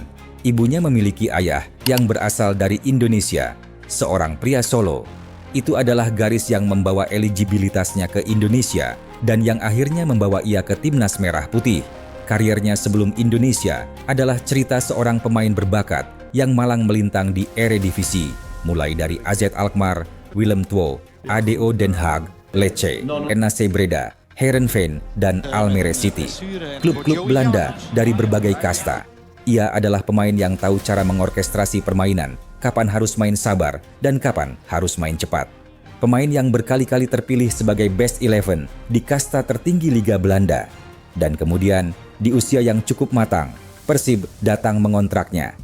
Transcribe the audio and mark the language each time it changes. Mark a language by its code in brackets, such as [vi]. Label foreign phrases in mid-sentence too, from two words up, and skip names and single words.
[id] Ibunya memiliki ayah yang berasal dari Indonesia, seorang pria Solo. Itu adalah garis yang membawa eligibilitasnya ke Indonesia dan yang akhirnya membawa ia ke Timnas Merah Putih. Karirnya sebelum Indonesia adalah cerita seorang pemain berbakat yang malang melintang di Eredivisie, mulai dari AZ Alkmaar, Willem II, ADO Den Haag, Lecce, NAC Breda, Heerenveen, dan Almere City. Klub-klub Belanda dari berbagai kasta. Ia adalah pemain yang tahu cara mengorkestrasi permainan, kapan harus main sabar, dan kapan harus main cepat. Pemain yang berkali-kali terpilih sebagai Best 11 di kasta tertinggi Liga Belanda. Dan kemudian, di usia yang cukup matang, Persib datang mengontraknya.